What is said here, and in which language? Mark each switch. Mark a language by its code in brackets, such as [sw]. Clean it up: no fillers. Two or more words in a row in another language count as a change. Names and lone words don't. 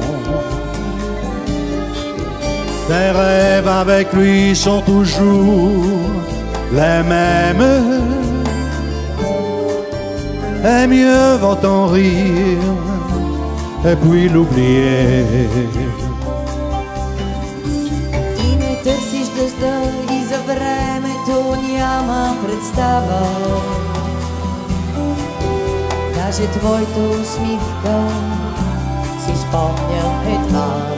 [fr] Tes rêves avec lui sont toujours les mêmes, et mieux vaut en rire et puis l'oublier. [bg] Търсиш дъжда и за времето няма представа. Даже твоята усмивка си спомням едва.